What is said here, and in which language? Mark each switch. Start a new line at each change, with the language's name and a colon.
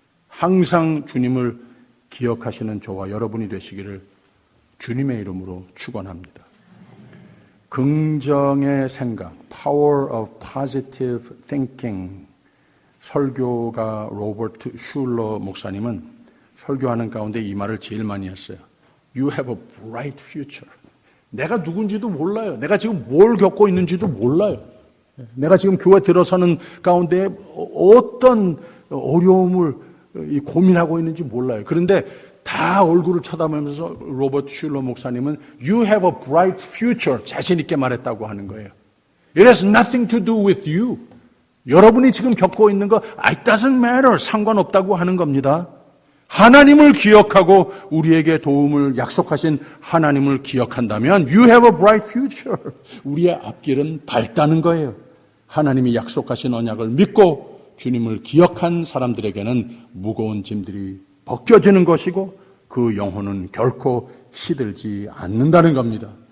Korean: 항상 주님을 기억하시는 저와 여러분이 되시기를 주님의 이름으로 축원합니다. 긍정의 생각, Power of Positive Thinking, 설교가 로버트 슐러 목사님은 설교하는 가운데 이 말을 제일 많이 했어요.
English: You have a bright future.
Korean: 내가 누군지도 몰라요. 내가 지금 뭘 겪고 있는지도 몰라요. 내가 지금 교회 들어서는 가운데 어떤 어려움을 고민하고 있는지 몰라요. 그런데 다 얼굴을 쳐다보면서 로버트 슐러 목사님은
English: You have a bright future
Korean: 자신 있게 말했다고 하는 거예요.
English: It has nothing to do with you.
Korean: 여러분이 지금 겪고 있는 거
English: It doesn't matter.
Korean: 상관없다고 하는 겁니다. 하나님을 기억하고 우리에게 도움을 약속하신 하나님을 기억한다면
English: You have a bright future.
Korean: 우리의 앞길은 밝다는 거예요. 하나님이 약속하신 언약을 믿고 주님을 기억한 사람들에게는 무거운 짐들이 벗겨지는 것이고 그 영혼은 결코 시들지 않는다는 겁니다.